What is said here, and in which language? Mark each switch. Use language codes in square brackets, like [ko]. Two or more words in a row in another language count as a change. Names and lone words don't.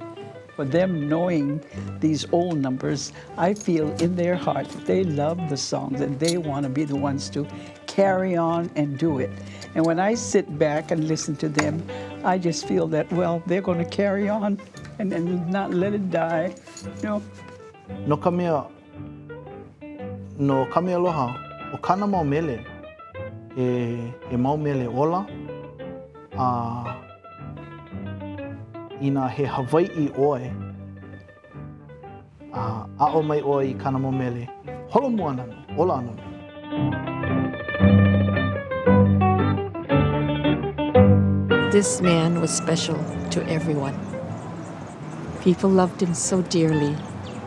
[en] For them knowing these old numbers, I feel in their heart that they love the songs and they want to be the ones to carry on and do it. And when I sit back and listen to them, I just feel that, well, they're going to carry on and not let it die, you know. [haw] No Kameaaloha, o kana mau mele, e mau mele ola, ina he Hawaii oe, a'o mai oe I kana mau mele, holo mua nanu, ola nanu. [en] This man was special to everyone. People loved him so dearly.